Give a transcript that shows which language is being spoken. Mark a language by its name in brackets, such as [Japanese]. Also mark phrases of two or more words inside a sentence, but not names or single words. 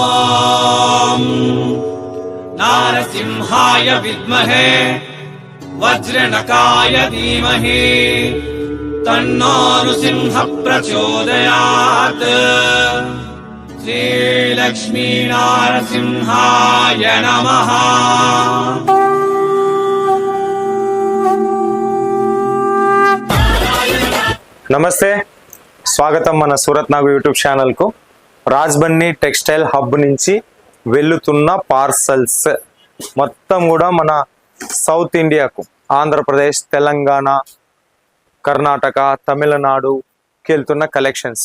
[Sanskrit] नारसिंहाय विद्महे वज्रनकाय धीमहि तन्नो नृसिंह प्रचोदयात्। श्रीलक्ष्मी नारसिंहाय नमः। [Telugu] నమస్తే, స్వాగతం మన సూరత్ నాగు యూట్యూబ్ ఛానల్కు. రాజ్బన్నీ టెక్స్టైల్ హబ్ నుంచి వెళ్తున్న పార్సల్స్ మొత్తం కూడా మన సౌత్ ఇండియాకు, ఆంధ్రప్రదేశ్, తెలంగాణ, కర్ణాటక, తమిళనాడుకి వెళ్తున్న కలెక్షన్స్.